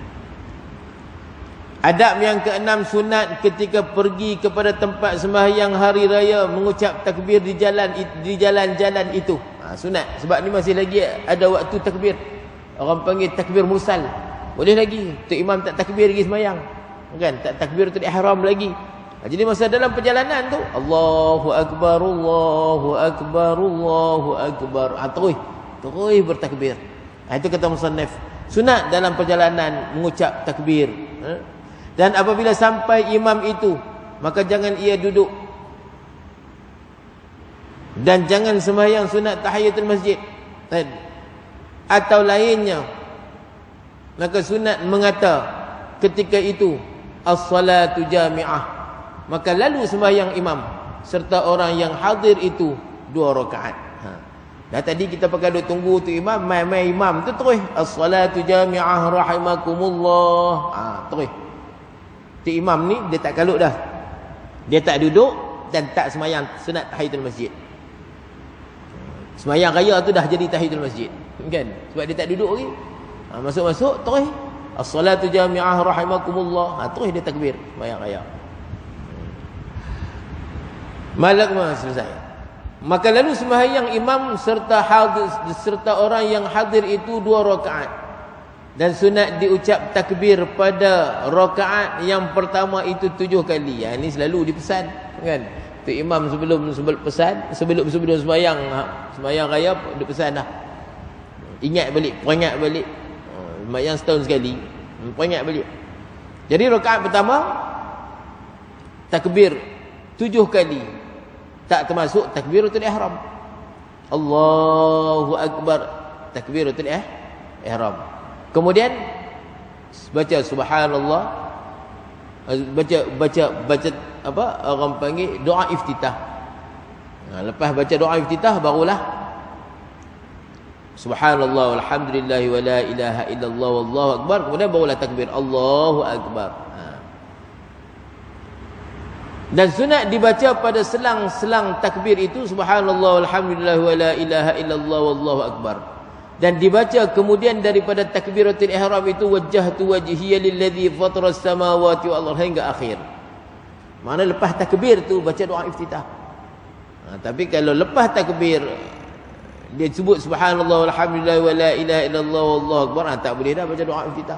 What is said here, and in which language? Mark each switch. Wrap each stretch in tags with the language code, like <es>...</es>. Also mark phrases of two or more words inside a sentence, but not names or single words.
<ms>Adab yang keenam, sunat ketika pergi kepada tempat sembahyang hari raya mengucap takbir di jalan-jalan itu. Sunat. Sebab ni masih lagi ada waktu takbir. Orang panggil takbir mursal. Boleh lagi. Tok imam tak takbir lagi sembahyang. Kan? Tak</ms> <ar>تكبيرة الإحرام</ar> <ms>lagi. Jadi masa dalam perjalanan tu</ms> <ar>الله أكبر، الله أكبر، الله أكبر.</ar> <ms>Terus bertakbir. Itu kata musannif. Sunat dalam perjalanan mengucap takbir. Dan apabila sampai imam itu, maka jangan ia duduk. Dan jangan sembahyang sunat</ms> <ar>تحية المسجد.</ar> <ms>Atau lainnya. Maka sunat mengata ketika itu</ms> <ar>الصلاة جامعة.</ar> <ms>Maka lalu sembahyang imam serta orang yang hadir itu 2 rakaat. Dah tadi kita pakai duk tunggu tu imam, mai imam tu terus</ms> <ar>الصلاة جامعة رحمكم الله.</ar> <ms>Terus. Tu imam ni dia tak kalut dah. Dia tak duduk dan tak sembahyang sunat</ms> <ar>تحية المسجد.</ar> <ms>Sembahyang raya tu dah jadi</ms> <ar>تحية المسجد.</ar> <ms>Kan? Sebab dia tak duduk lagi. Masuk-masuk terus</ms> <ar>الصلاة جامعة رحمكم الله.</ar> <ms>Terus dia takbir sembahyang raya. Selesai. Maka lalu sembahyang imam serta orang yang hadir itu 2 rakaat. Dan sunat diucap takbir pada rakaat yang pertama itu 7 kali. Ini selalu dipesan, kan? Tu imam sebelum sembahyang raya dia pesan dah. Ingat balik, peringat balik. Sembahyang setahun sekali, peringat balik. Jadi rakaat pertama takbir 7 kali. Tak termasuk</ms> <ar>تكبيرة الإحرام. الله أكبر، تكبيرة الإحرام.</ar> <ms>Kemudian baca subhanallah, baca apa orang panggil doa iftitah. Lepas baca doa iftitah barulah</ms> <ar>سبحان الله والحمد لله ولا إله إلا الله والله أكبر.</ar> <ms>Kemudian barulah takbir</ms> <ar>الله أكبر.</ar> <ms>Dan sunat dibaca pada selang-selang takbir itu</ms> <ar>سبحان الله والحمد لله ولا إله إلا الله والله أكبر.</ar> <ms>Dan dibaca kemudian daripada</ms> <ar>تكبيرة الإحرام</ar> <ms>itu</ms> <ar>وجهت وجهي للذي فطر السماوات والأرض</ar> <ms>hingga akhir. Mana lepas takbir tu baca doa iftitah. Tapi kalau lepas takbir dia sebut</ms> <ar>سبحان الله والحمد لله ولا إله إلا الله والله أكبر,</ar> <ms>tak boleh dah baca doa iftitah.</ms>